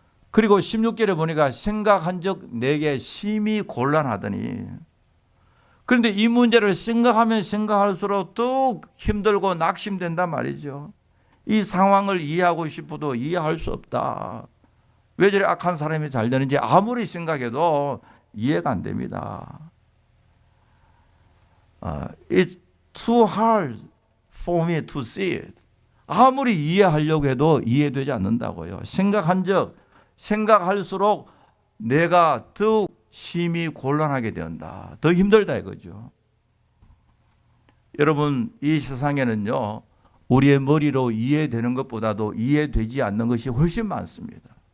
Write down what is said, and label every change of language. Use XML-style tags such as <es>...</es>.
<ko>그리고 16절에 보니까 생각한즉 내게 심히 곤란하더니, 그런데 이 문제를 생각하면 생각할수록 더욱 힘들고 낙심된단 말이죠. 이 상황을 이해하고 싶어도 이해할 수 없다. 왜 저리 악한 사람이 잘 되는지 아무리 생각해도 이해가 안 됩니다.</ko> <en>It's too hard for me to see it.</en> <ko>아무리 이해하려고 해도 이해되지 않는다고요. 생각할수록 내가 더욱 심히 곤란하게 된다. 더 힘들다 이거죠. 여러분, 이 세상에는요, 우리의 머리로 이해되는 것보다도 이해되지 않는 것이 훨씬 많습니다.</ko>